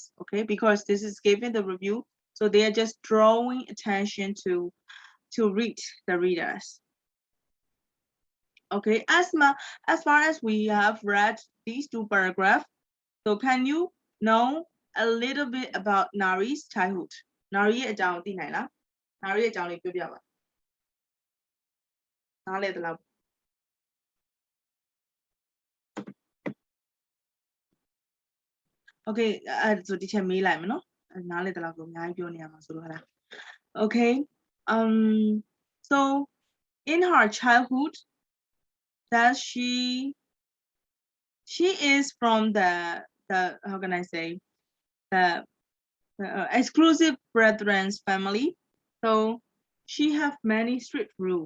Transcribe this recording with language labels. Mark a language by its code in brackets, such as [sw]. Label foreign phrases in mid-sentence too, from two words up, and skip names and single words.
[en] Okay, because this is given the review, so they are just drawing attention to read the readers. Okay, as far as we have read these two paragraphs, so can you know a little bit about Nari's childhood? [my] Nari ရဲ့အကြောင်းသိနိုင်လား Nari ရဲ့အကြောင်းလေးပြောပြပါနားလည်သလား [en] Okay [my] အဲ့ဆိုဒီချက်မေးလိုက်မယ်နော်နားလည်သလားဆိုအများကြီးပြောနေရမှာဆိုလို့ဟလား [en] Okay so in her childhood that she is from the how can I say the exclusive brethren's family, so she have many strict rules.